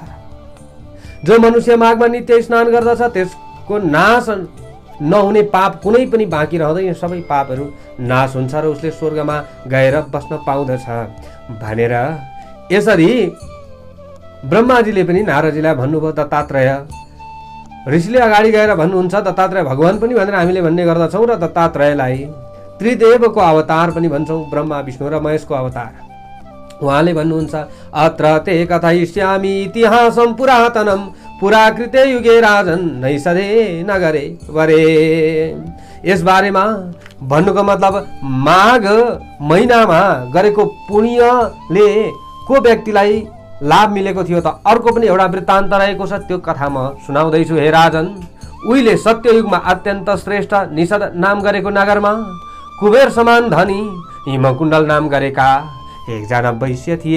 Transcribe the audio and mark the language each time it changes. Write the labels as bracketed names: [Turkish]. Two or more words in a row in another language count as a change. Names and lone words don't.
[Nepali] जो मनुष्य माघमा नित्य स्नान गर्दछ त्यसको नाश नहुने पाप कुनै पनि बाँकी रहँदैन, सबै पापहरू नाश हुन्छ र उसले स्वर्गमा गएर बस्न पाउँदछ भनेर यसरी ब्रह्माजीले पनि नारदजीलाई भन्नुभयो। दत्तात्रेय ऋषिले अगाडि गएर भन्नुहुन्छ दत्तात्रेय भगवान पनि भनेर हामीले भन्ने गर्दछौँ र दत्तात्रेयलाई त्रिदेवको अवतार पनि भन्छौँ, ब्रह्मा विष्णु र महेशको अवतार। उहाँले भन्नुहुन्छ [Sanskrit] अत्र ते कथयिष्यामि इतिहासं पुरातनं पुराकृते युगे राजन नैषधे नगरे वरे। [Nepali] यस बारेमा भन्नुको मतलब माघ महिनामा गरेको पुण्यले को व्यक्तिलाई लाभ मिलेको थियो त अर्को पनि एउटा वृत्तान्त रहेको छ, त्यो कथा म सुनाउँदैछु। हे राजन, उहिले सत्ययुगमा अत्यन्त श्रेष्ठ निषद नाम गरेको नगरमा कुबेर समान धनी हिमकुण्डल नाम गरेका एकजना वैश्य थिए।